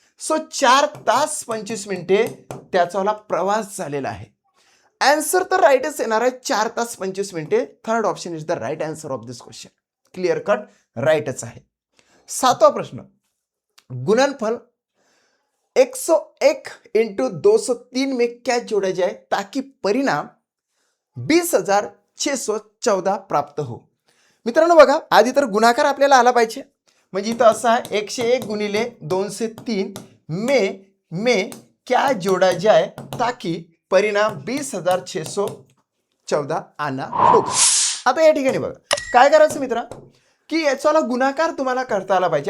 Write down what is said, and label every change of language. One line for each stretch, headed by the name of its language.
Marathi: So 4 तास 25 मिनिटे त्याचा प्रवास झालेला आहे. आन्सर तर राईटच येणार आहे, 4 तास 25 मिनिटे.
English: Third option is the right answer of this question.
Marathi: Clear cut राईटच आहे. 7वां प्रश्न. गुणनफल
Hindi: 101 इंटू 203 में क्या जोड़ा जाए ताकि परिणाम 20,614 प्राप्त हो.
Marathi: मित्रांनो बघा, आधी तर गुणाकार आपल्याला आला पाहिजे. म्हणजे इथं असं आहे 101 गुणिले 203
Hindi: में क्या जोड़ा जाए ताकि परिणाम 20,614 आना होगा.
Marathi: आता या ठिकाणी बघा काय करायचं मित्रा, की याचा गुणाकार तुम्हाला करता आला पाहिजे.